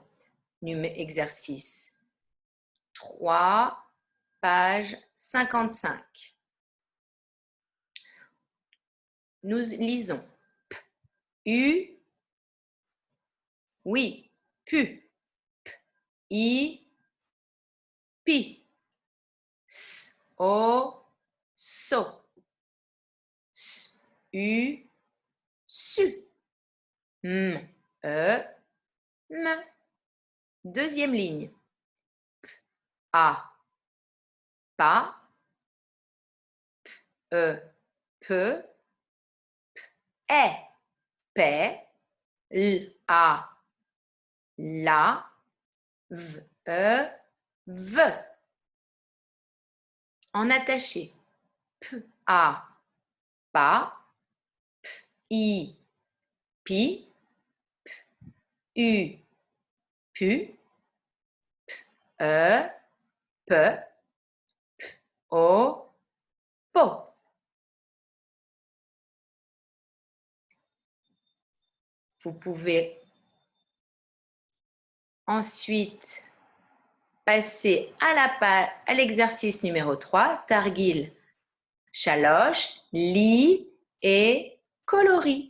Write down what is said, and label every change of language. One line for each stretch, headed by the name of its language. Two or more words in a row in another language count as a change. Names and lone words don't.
French: Exercice 3, page 55. Nous lisons U, oui, pu, I, pi, S, O, so, S, U, su, M, E, M. Deuxième ligne. A, pas, E, peu, E, paix, L, A, la, V, E, V. En attaché. P, A, pas, P, I, pi, P, U, pu, P, E, peu, P, O, po. Vous pouvez ensuite passer à l'exercice numéro 3,
Hebrew: תרגיל שלוש,
French: lis et coloris.